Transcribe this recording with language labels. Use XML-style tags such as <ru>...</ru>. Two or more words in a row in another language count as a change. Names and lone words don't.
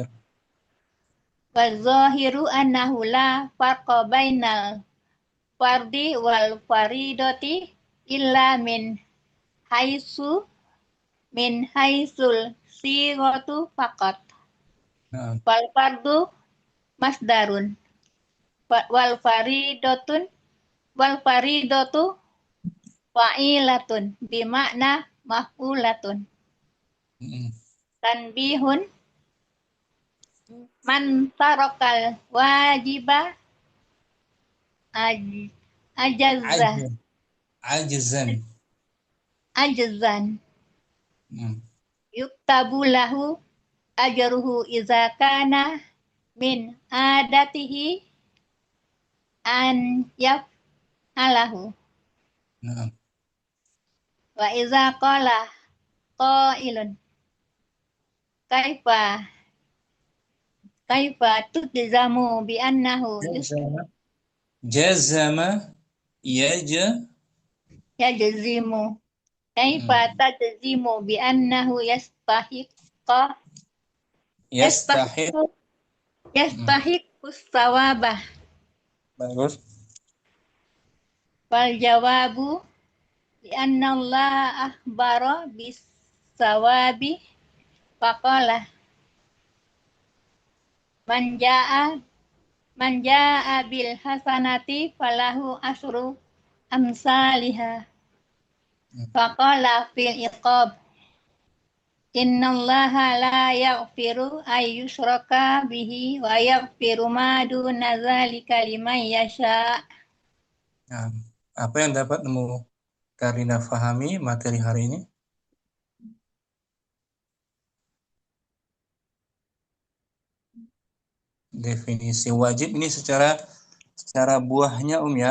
<ar>والظاهر أنه لا فرق بين الفرض والفريضة إلا من حيث الصيغة فقط na'am والفرض مصدر والفريضة فاعلة بمعنى مفعولة تنبيه من ترك الواجب عج- عجزا, عجز. عجزا. ajzan. Hmm. يكتب له أجره إذا كان من عادته أن يفعله.</ar> <id>Nah.</id> <ar>وإذا قال قائل كيف كيف تجزم بأنه جزم. جزم. يجزم كيف Hmm. تجزم بأنه يستحق Yastahiq. yastahiqu Hmm. يستحق ثوابه.</ar> <id>Bagus.</id> <ar>والجواب بأن الله أخبر بالثواب فقال من جاء من جاء بالحسنة فله عشر أمثالها. Hmm. فقال في العقاب إن الله لا يغفر أن يشرك به ويغفر ما دون ذلك لمن يشاء.</ar> <id>Nah, apa yang dapat Karina fahami materi hari ini? Definisi wajib ini secara buahnya ya.</id>